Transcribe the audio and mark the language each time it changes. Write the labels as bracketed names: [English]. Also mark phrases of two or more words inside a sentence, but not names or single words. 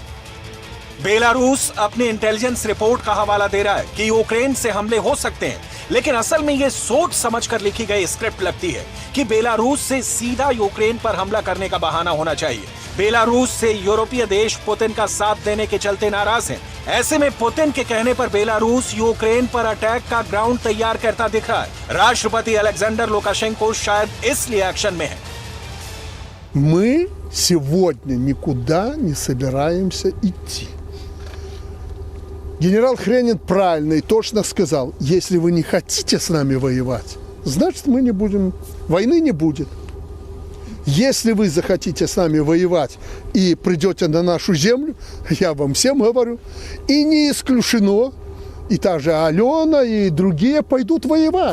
[Hindi] बेलारूस अपनी [English] intelligence report [Hindi] का हवाला दे रहा है कि यूक्रेन से हमले हो सकते हैं, लेकिन असल में यह सोच समझकर लिखी गई स्क्रिप्ट लगती है कि बेलारूस से सीधा यूक्रेन पर हमला करने का बहाना होना चाहिए। बेलारूस से यूरोपीय देश पुतिन का साथ देने के चलते नाराज हैं। ऐसे में पुतिन के कहने पर बेलारूस यूक्रेन पर अटैक का ग्राउंड तैयार करता दिख रहा है। राष्ट्रपति अलेक्जेंडर लुकाशेंको शायद इसलिए एक्शन में है। [Russian] Мы сегодня никуда не собираемся идти. Генерал Хренин правильно и точно сказал, если вы не хотите с нами воевать, значит мы не будем, войны не будет. Если вы захотите с нами воевать и придете на нашу землю, я вам всем говорю, и не исключено, и та же Алена, и другие пойдут воевать.